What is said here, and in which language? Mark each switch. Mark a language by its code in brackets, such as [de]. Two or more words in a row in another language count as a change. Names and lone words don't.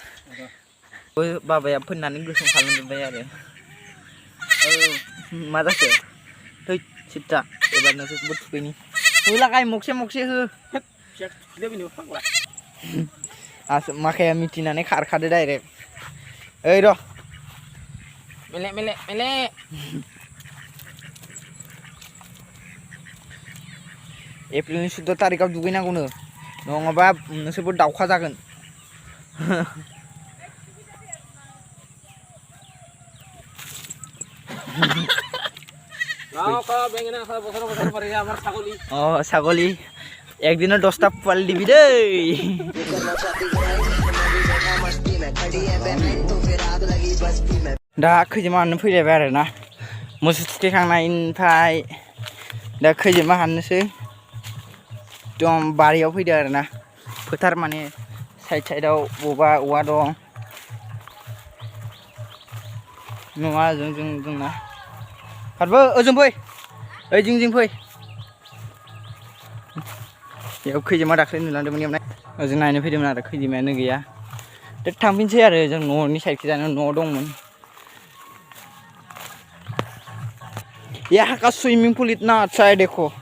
[brx] बाबाया फोननानै गोसोम खालामजोब्बाय आरो। मा जाखो थै सिद्दा एबार नोंसोरखौबो थुखैनि। होलागाय मगसे मगसे हो। माखाया मिथिनानै खारखादो डाइरेक्ट। ओइ र' मेले मेले मेले। एप्रिलनि 14 तारिखआव दुगैनांगौनो, नङाबा नोंसोरबो दावखा जागोन। [as] ছাগলী একদিনে 10টা পোৱালি দিবি দেই। [brx] दा खैजिमा हाननो फैलायबाय आरो ना। मोसौ थुखैखांनायनिफ्राय दा खैजिमा हाननोसै। एकदम बारियाव फैदो आरो ना। फोथार माने साइड साइडआव बबेबा औवा दं। नङा जोंना हारबो ओजों फै, ओइ जिं फै। बेयाव खैजिमा दाख्लै नुलांदोंमोन एवनाय, ओजों नायनो फैदोंमोन आरो खैजिमायानो गैया। दा थांफिनसै आरो जों न'नि साइडखिजानो न'आव दंमोन। [hi] यहाँ का स्विमिंग पूल इतना अच्छा है देखो।